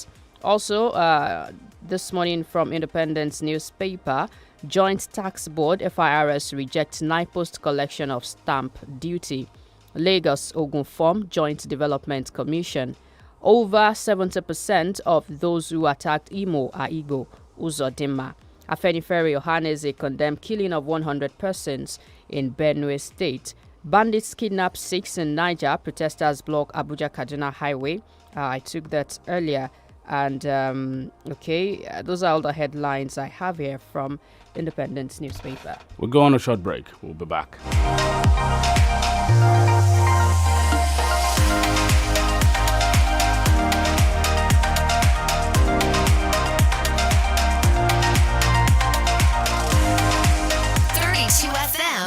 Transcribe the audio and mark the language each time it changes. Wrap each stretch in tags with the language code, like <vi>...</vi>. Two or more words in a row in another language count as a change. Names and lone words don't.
<en>Also, this morning from Independence newspaper, Joint Tax Board, FIRS, rejects NIPOST collection of stamp duty. Lagos Ogun form Joint Development Commission. Over 70% of those who attacked Imo are Igbo. Uzodinma. Afenifere Ohaneze condemned killing of 100 persons in Benue State. Bandits kidnap 6 in Niger. Protesters block Abuja-Kaduna highway. I took that earlier. And, those are all the headlines I have here from Independence newspaper. We'll go on a short break. We'll be back. FM</en>